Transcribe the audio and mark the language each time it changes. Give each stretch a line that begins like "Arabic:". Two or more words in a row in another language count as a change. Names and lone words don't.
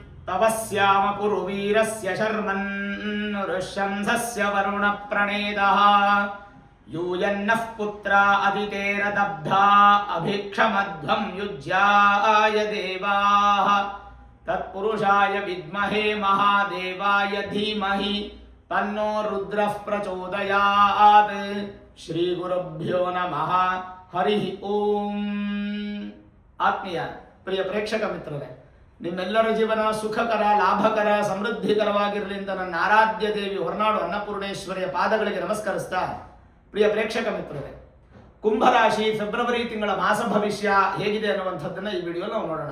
Sanskrit: तवस्याम पुरुवीरस्य शर्मन् ऋष्यंसस्य वरुण प्रणेदः यूयन्नः पुत्रा अदितेरदब्धा अभिक्षमध्वं युज्याय देवाः तत्पुरुषाय विद्महे महादेवाय धीमहि तन्नो रुद्रः प्रचोदयात् ಶ್ರೀ ಗುರುಭ್ಯೋ ನಮಃ ಹರಿ ಓಂ.
Kannada: ಆತ್ಮೀಯ ಪ್ರಿಯ ಪ್ರೇಕ್ಷಕ ಮಿತ್ರರೇ, ನಿಮ್ಮೆಲ್ಲರ ಜೀವನ ಸುಖಕರ, ಲಾಭಕರ, ಸಮೃದ್ಧಿಕರವಾಗಿರಲಿ ಅಂತ ನನ್ನ ಆರಾಧ್ಯ ದೇವಿ ಹೊರನಾಡು ಅನ್ನಪೂರ್ಣೇಶ್ವರಿಯ ಪಾದಗಳಿಗೆ ನಮಸ್ಕರಿಸ್ತಾ, ಪ್ರಿಯ ಪ್ರೇಕ್ಷಕ ಮಿತ್ರರೇ, ಕುಂಭರಾಶಿ ಫೆಬ್ರವರಿ ತಿಂಗಳ ಮಾಸ ಭವಿಷ್ಯ ಹೇಗಿದೆ ಅನ್ನುವಂಥದ್ದನ್ನು ಈ ವಿಡಿಯೋ ನಾವು ನೋಡೋಣ.